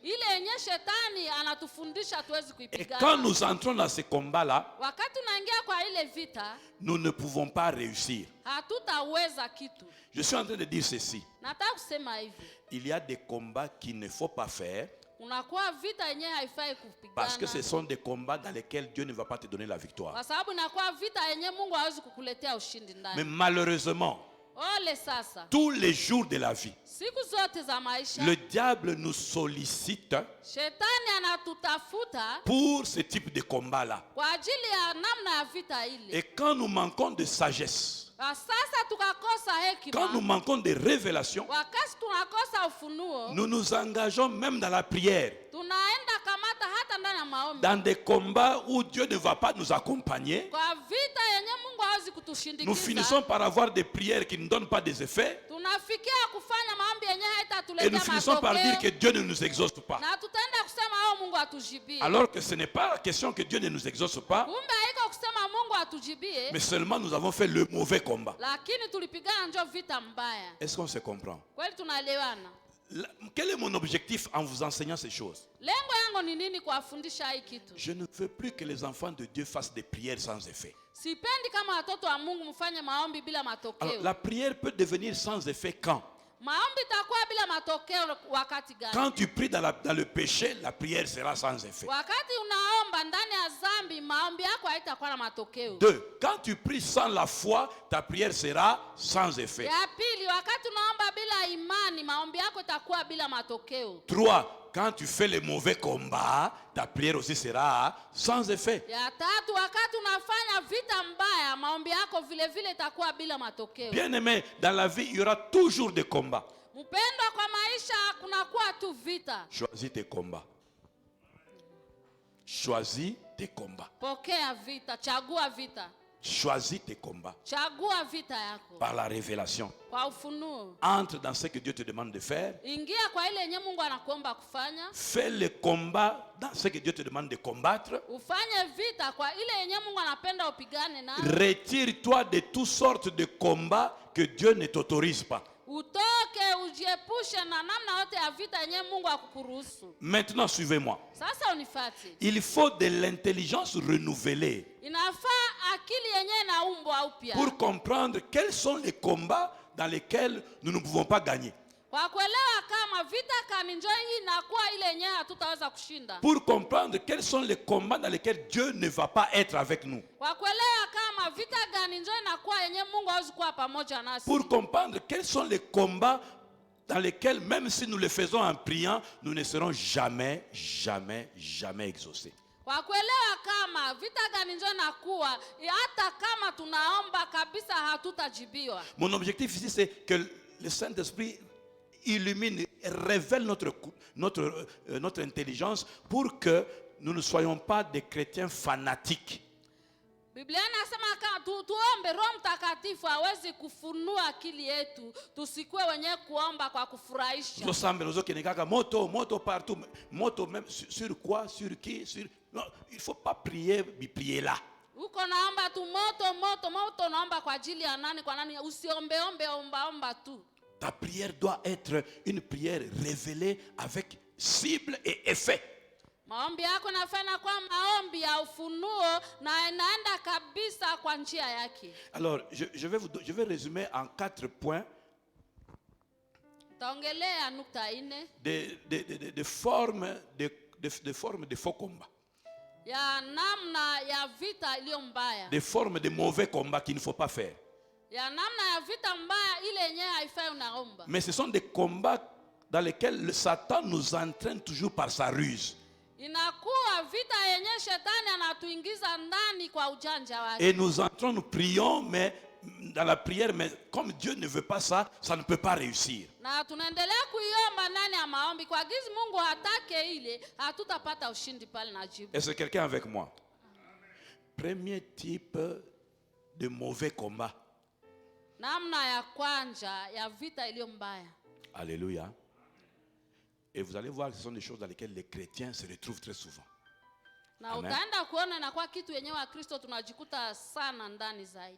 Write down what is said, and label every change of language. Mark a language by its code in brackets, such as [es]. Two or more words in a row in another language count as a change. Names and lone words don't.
[fr] Et quand nous entrons dans ces combats-là, nous ne pouvons pas réussir. Je suis en train de dire ceci. Il y a des combats qu'il ne faut pas faire [sw] unakuwa vita yenyewe haifai kupigana. [fr] Parce que ce sont des combats dans lesquels Dieu ne va pas te donner la victoire. [sw] Kwa sababu inakuwa vita yenyewe Mungu hawezi kukuletea ushindi ndani. [fr] Mais malheureusement, [sw] Ole sasa, [fr] tous les jours de la vie, [sw] siku zote za maisha, [fr] le diable nous sollicite [sw] shetani anatutafuta [fr] pour ce type de combat-là. [sw] kwa ajili ya namna ya vita ile. [fr] Et quand nous manquons de sagesse, [sw] Sasa tukakosa [fr] quand nous [sw] hekima, [fr] manquons de révélation, [sw] wakati tunakosa ufunuo, [fr] nous nous engageons même dans la prière, [sw] tunaenda kamata hata ndani ya maombi, [fr] dans des combats où Dieu ne va pas nous accompagner. [sw] kwa vita yenye Mungu hawezi [fr] Nous [sw] kutushindikiza. [fr] finissons par avoir des prières qui ne donnent pas des effets. [sw] Tunafikia kufanya maombi yenye [fr] Et [sw] haitatuletea [fr] nous finissons par dire que [sw] matokeo, [fr] Dieu ne nous exauce pas. [sw] na tutaenda kusema Mungu atujibie. [fr] Alors que ce n'est pas la question que Dieu ne nous exauce pas, [sw] Kumbe haiko kusema Mungu atujibie, [fr] mais seulement nous avons fait le mauvais combat. [sw] lakini tulipigana njo vita mbaya. [fr] Est-ce qu'on se comprend? [sw] Kweli tunaelewana? [fr] Quel est mon objectif en vous enseignant ces choses? [sw] Lengo yangu ni nini kuwafundisha hii kitu? [fr] Je ne veux plus que les enfants de Dieu fassent des prières sans effet. [sw] Sipendi kama watoto wa Mungu mfanye maombi bila [fr] Alors, [sw] matokeo. [fr] la prière peut devenir sans effet quand? [sw] Maombi itakuwa bila matokeo wakati gani? [fr] Quand tu pries dans le péché, la prière sera sans effet. [sw] Wakati unaomba ndani ya dhambi, maombi yako haitakuwa na matokeo. [fr] 2. Quand tu pries sans la foi, ta prière sera sans effet. [sw] Ya pili, wakati unaomba bila imani, maombi yako itakuwa bila matokeo. [fr] 3. Quand tu fais les mauvais combats, ta prière aussi sera sans effet. [sw] Ya tatu, wakati unafanya vita mbaya, maombi yako vile vile itakuwa bila matokeo. [fr] Bien-aimé, dans la vie, il y aura toujours des combats. [sw] Mpendwa, kwa maisha kunakuwa tu vita. [fr] Choisis tes combats. Choisis tes combats. [sw] Pokea vita, chagua vita. [fr] Choisis tes combats. [sw] Chagua vita yako [fr] Par la révélation. [sw] kwa ufunuo. [fr] Entre dans ce que Dieu te demande de faire. [sw] Ingia kwa ile yenye Mungu anakuomba kufanya. [fr] Fais le combat dans ce que Dieu te demande de combattre. [sw] Ufanye vita kwa ile yenye Mungu anapenda upigane na. [fr] Retire-toi de toutes sortes de combats que Dieu ne t'autorise pas. [sw] Utoke ujiepushe na namna yote ya vita yenye Mungu akukuruhusu. [fr] Maintenant, suivez-moi. [sw] Sasa unifuate. [fr] Il faut de l'intelligence renouvelée [sw] Inafaa akili yenye inaumbwa upya. [fr] pour comprendre quels sont les combats dans lesquels nous ne pouvons pas gagner. [sw] Kwa kuelewa kama vita kani njoo hii inakuwa ile yenye hatutaweza kushinda. [fr] Pour comprendre quels sont les combats dans lesquels Dieu ne va pas être avec nous. [sw] Kwa kuelewa kama vita gani njoo inakuwa yenye Mungu hawezi kuwa pamoja nasi. [fr] Pour comprendre quels sont les combats dans lesquels, même si nous les faisons en priant, nous ne serons jamais, jamais, jamais exaucés. [sw] Kwa kuelewa kama vita gani njoo inakuwa hata kama tunaomba kabisa hatutajibiwa. [fr] Mon objectif ici, c'est que le Saint-Esprit illumine, révèle notre intelligence pour que nous ne soyons pas des chrétiens fanatiques. [sw] Biblia inasema kama tuombe Roho Mtakatifu aweze kufunua akili yetu, tusikuwe wenye kuomba kwa kufurahisha. [fr] Moto partout, moto même sur quoi, sur qui, sur... Non, il ne faut pas prier là. [sw] Uko naomba tu moto naomba kwa ajili ya nani, kwa nani? Usiombeombe, omba tu. [fr] Ta prière doit être une prière révélée avec cible et effet. [sw] Maombi yako nafanya kwa maombi ya ufunuo na inaenda kabisa kwa njia yake. [fr] Alors, je vais résumer en 4 points [sw] Taongelea nukta 4 [fr] de formes de faux combats. [sw] ya namna ya vita iliyo mbaya. [fr] Des formes de mauvais combats qu'il ne faut pas faire. [sw] Ya namna ya vita mbaya ile yenyewe haifai unaomba. [fr] Mais ce sont des combats dans lesquels le Satan nous entraîne toujours par sa ruse. [sw] Inakuwa vita yenye shetani anatuingiza ndani kwa ujanja wake. [fr] Et nous entrons, nous prions, mais dans la prière, mais comme Dieu ne veut pas ça, ça ne peut pas réussir. [sw] Na tunaendelea kuiomba ndani ya maombi kwa gizi Mungu hatake ile, hatutapata ushindi pale na jibu. [fr] Est-ce que quelqu'un avec moi? Premier type de mauvais combat. [sw] Namna ya kwanza ya vita iliyo mbaya. [fr] Alléluia. Et vous allez voir que ce sont des choses dans lesquelles les chrétiens se retrouvent très souvent. [sw] Na utaenda kuona na kwa kitu yenyewe wa Kristo tunajikuta sana ndani zaidi.